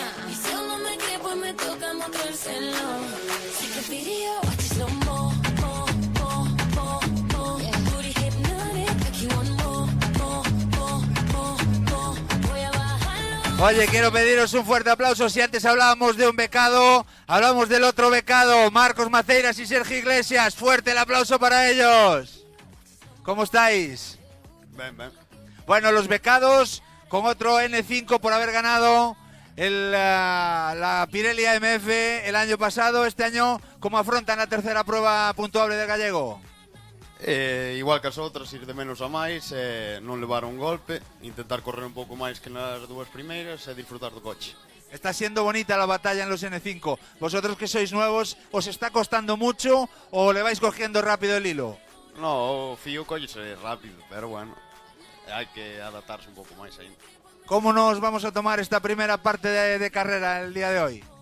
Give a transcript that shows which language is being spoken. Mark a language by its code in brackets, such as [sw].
[es] Y si aún no me cree, pues me toca mostrárselo. Si te pidió, [en] watch it slow mo, mo, mo, mo, mo. Booty hypnotic, like you want more, more, more, more, more. [es] Voy a bajarlo. Oye, quiero pediros un fuerte aplauso. Si antes hablábamos de un becado, hablamos del otro becado, Marcos Maceiras y Sergio Iglesias. Fuerte el aplauso para ellos. ¿Cómo estáis? [gl] Ben. [es] Bueno, los becados con otro N5 por haber ganado la Pirelli AMF el año pasado. Este año, ¿cómo afrontan la tercera prueba puntuable del gallego? [gl] Igual que as outras, ir de menos a máis, non levar un golpe, intentar correr un pouco máis que nas dúas primeiras e disfrutar do coche. [es] Está siendo bonita la batalla en los N5. Vosotros que sois nuevos, ¿os está costando mucho o le vais cogiendo rápido el hilo? [gl] No, o fío collese rápido, pero bueno, hai que adaptarse un pouco máis ainda. [es] ¿Cómo nos vamos a tomar esta primera parte de carrera el día de hoy?